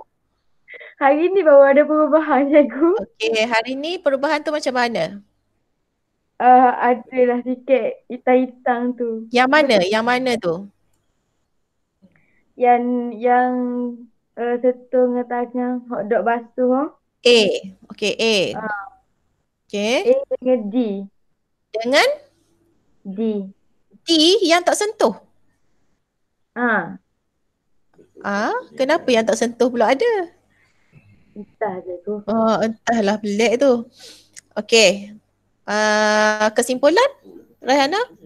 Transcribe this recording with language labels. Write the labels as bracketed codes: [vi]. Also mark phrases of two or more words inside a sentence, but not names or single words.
[ms] Hari ni baru ada perubahan cikgu. Okay, hari ni perubahan tu macam mana? Adalah sikit hitam-hitam tu. Yang mana? Yang mana tu? Yang setengah tangan hotdog basuh. A. Okay, A. Okay. A dengan D. Dengan? D. D yang tak sentuh? Kenapa yang tak sentuh pula ada? Entah je tu. Entahlah, pelik tu. Okay. Kesimpulan, Rehana?